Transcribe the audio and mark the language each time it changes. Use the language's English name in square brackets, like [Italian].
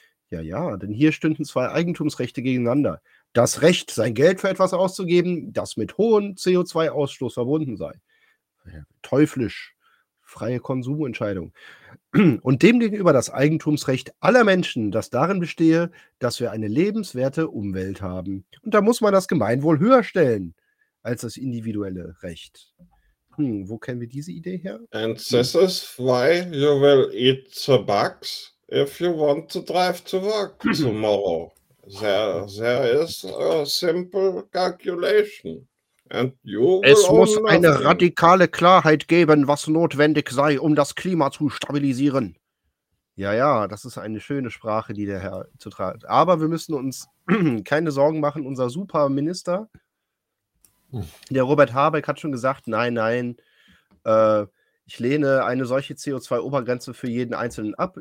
[German] Ja, ja, denn hier stünden 2 Eigentumsrechte gegeneinander. Das Recht, sein Geld für etwas auszugeben, das mit hohem CO2-Ausstoß verbunden sei. Teuflisch. Freie Konsumentscheidung. Und demgegenüber das Eigentumsrecht aller Menschen, das darin bestehe, dass wir eine lebenswerte Umwelt haben. Und da muss man das Gemeinwohl höher stellen als das individuelle Recht. Wo kennen wir diese Idee her? [English] And this is why you will eat the bugs if you want to drive to work tomorrow. There is a simple calculation. [German] Es muss eine radikale Klarheit geben, was notwendig sei, um das Klima zu stabilisieren. Ja, ja, das ist eine schöne Sprache, die der Herr zu tragen. Aber wir müssen uns keine Sorgen machen. Unser Superminister, der Robert Habeck, hat schon gesagt, ich lehne eine solche CO2-Obergrenze für jeden Einzelnen ab.